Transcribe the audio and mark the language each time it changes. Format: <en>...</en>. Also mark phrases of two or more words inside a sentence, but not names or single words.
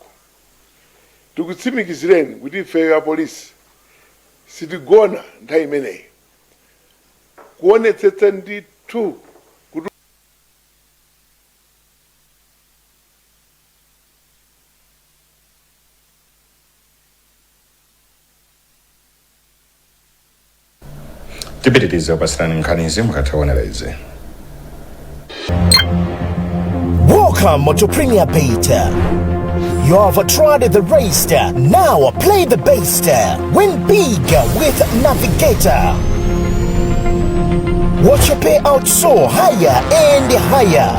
<ny>Tikutsimikizireni kuti ife ya polisi sitigona nthawi imeneyi kuonetsetsa ndithu kuti tipitirize kupasirani nkhanizi mukathaonera izi.</ny> <en>Welcome to Premier Beta. You have tried the race, now play the base. Win big with Navigator. Watch your payout soar higher and higher.</en>